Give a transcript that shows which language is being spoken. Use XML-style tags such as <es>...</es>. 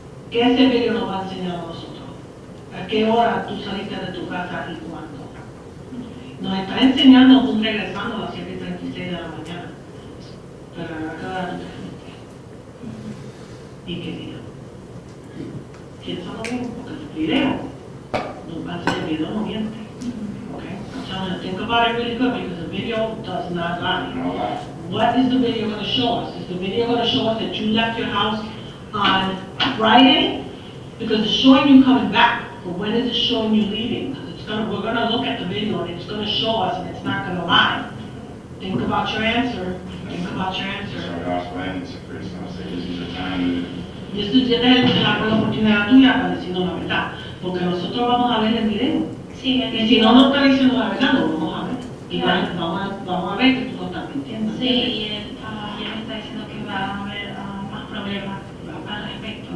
<es>¿Qué ese video nos va a enseñar a nosotros? ¿A qué hora tú saliste de tu casa y cuándo? Nos está enseñando tú regresando a las 7:36 de la mañana. Pero a qué hora tú te fuiste. ¿Y qué día? Piénsalo bien, porque el video, el video no miente.</es> <en>Okay? I'm telling you, think about it really good because the video does not lie. What is the video going to show us? Is the video going to show us that you left your house on Friday? Because it's showing you coming back, but when is it showing you leaving? Because we're going to look at the video and it's going to show us and it's not going to lie. Think about your answer. Think about your answer. So I'll explain to Chris, I'll say this is the time</en> <es>Y esto es la oportunidad tuya para decirnos la verdad, porque nosotros vamos a ver el video. Sí, Y si no nos está diciendo la verdad, lo vamos a ver. Y vamos a ver que tú no estás mintiendo. Sí, y él ya me está diciendo que va a haber más problemas al respecto.</es>